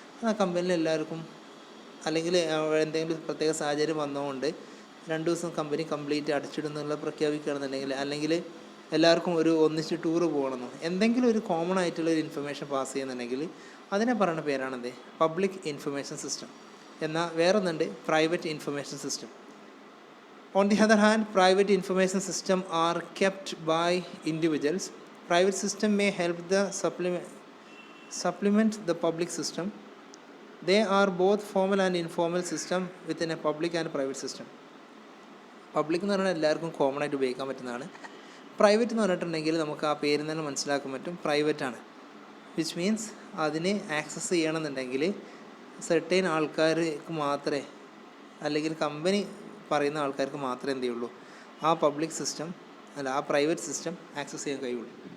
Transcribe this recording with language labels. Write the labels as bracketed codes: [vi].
[ml] ആ കമ്പനിയിൽ എല്ലാവർക്കും, അല്ലെങ്കിൽ എന്തെങ്കിലും പ്രത്യേക സാഹചര്യം വന്നതുകൊണ്ട് 2 ദിവസം കമ്പനി കംപ്ലീറ്റ് അടച്ചിടുന്നുള്ള പ്രഖ്യാപിക്കുകയാണെന്നുണ്ടെങ്കിൽ, അല്ലെങ്കിൽ എല്ലാവർക്കും ഒന്നിച്ച് ടൂറ് പോകണമെന്നോ എന്തെങ്കിലും ഒരു കോമൺ ആയിട്ടുള്ള ഒരു ഇൻഫർമേഷൻ പാസ് ചെയ്യുന്നുണ്ടെങ്കിൽ അതിനെ പറയുന്ന പേരാണെന്ത്, പബ്ലിക് ഇൻഫർമേഷൻ സിസ്റ്റം. എന്നാൽ വേറൊന്നുണ്ട്, [en] Private information system. On the other hand, private information system are kept by individuals. Private system may help the supplement the public system. They are both formal and informal system within a public and private system. [ml] Public എന്ന് പറഞ്ഞാൽ എല്ലാവർക്കും common ആയിട്ട് ഉപയോഗിക്കാൻ പറ്റുന്നതാണ്. Private എന്ന് പറഞ്ഞിട്ടുണ്ടെങ്കിൽ നമുക്ക് ആ പേരിൽ തന്നെ മനസ്സിലാക്കാൻ പറ്റും, പ്രൈവറ്റാണ്. [en] which means [ml] അതിന് ആക്സസ് ചെയ്യണമെന്നുണ്ടെങ്കിൽ സെർട്ടൈൻ ആൾക്കാർക്ക് മാത്രമേ, അല്ലെങ്കിൽ കമ്പനി പറയുന്ന ആൾക്കാർക്ക് മാത്രമേ എന്ത് ചെയ്യുള്ളൂ ആ പബ്ലിക് സിസ്റ്റം ആ പ്രൈവറ്റ് സിസ്റ്റം ആക്സസ് ചെയ്യാൻ കഴിയുള്ളൂ.